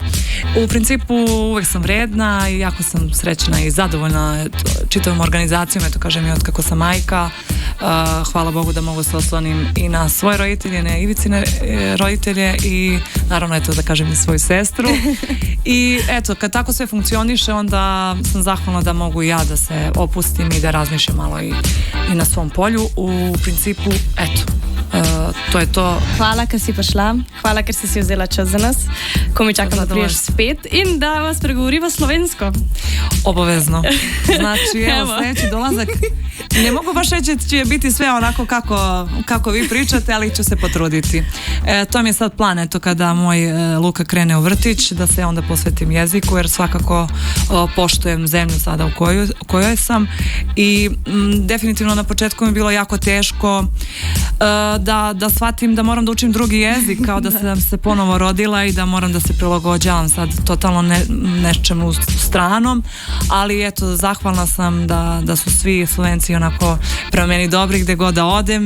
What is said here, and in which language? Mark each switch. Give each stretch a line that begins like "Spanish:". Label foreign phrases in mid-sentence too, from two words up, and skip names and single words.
Serbian: U principu uvek sam vredna i jako sam srećna i zadovoljna čitavom organizacijom, eto kažem, i od kako sam majka, hvala Bogu da mogu se oslonim i na svoje roditelje, na Ivicine roditelje i naravno, eto, da kažem, i svoju sestru. I eto, kad tako sve funkcioniše, onda sam zahvalna da mogu i ja da se opustim i da razmišljam malo i na svom polju. U principu, eto, to je to.
Slovenian: Hvala, ker si prišla, hvala, ker si vzela čas za nas, ko mi čakam, da priješ spet in da vas pregovoriva slovensko.
Serbian: Obavezno. Znači, evo, sljedeći dolazak, ne mogu baš reći da će biti sve onako kako vi pričate, ali ću se potruditi. To mi je sad plan, eto, kada moj Luka krene u vrtić, da se onda posvetim jeziku, jer svakako poštujem zemlju sada u kojoj sam i definitivno na početku mi je bilo jako teško da shvatim da moram da učim drugi jezik, kao da sam se ponovo rodila i da moram da se prilagođavam sad totalno nečemu stranom, ali eto, zahvalna sam da su svi Slovenci onako prema meni dobri gde god da odem.